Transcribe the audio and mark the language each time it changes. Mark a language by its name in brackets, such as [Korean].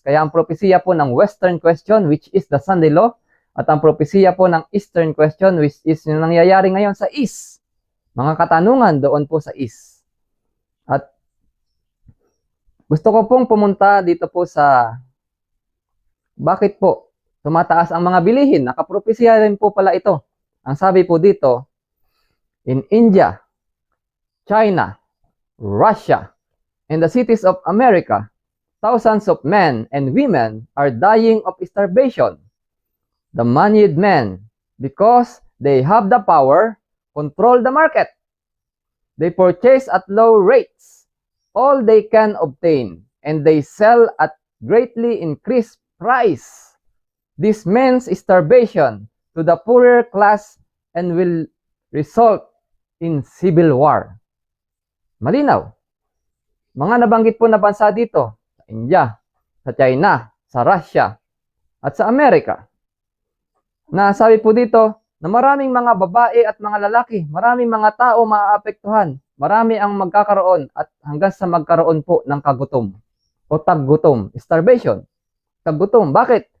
[Filipino] Kaya ang propesiya po ng Western question, [English] which is the Sunday law, [Filipino] at ang propesiya po ng Eastern question, which is yung nangyayari ngayon sa East. Mga katanungan doon po sa East. At gusto ko pong pumunta dito po sa bakit po tumataas ang mga bilihin. Nakapropesiya rin po pala ito. Ang sabi po dito, [English] in India, China, Russia, and the cities of America, thousands of men and women are dying of starvation. The moneyed men, because they have the power, control the market. They purchase at low rates all they can obtain, and they sell at greatly increased price. This means starvation to the poorer class and will result in civil war. [Filipino] Malinaw. Mga nabanggit po na bansa dito, sa India, sa China, sa Russia, at sa Amerika, na sabi po dito na maraming mga babae at mga lalaki, maraming mga tao maaapektuhan, marami ang magkakaroon at hanggang sa magkaroon po ng kagutom o taggutom, starvation, taggutom. Bakit?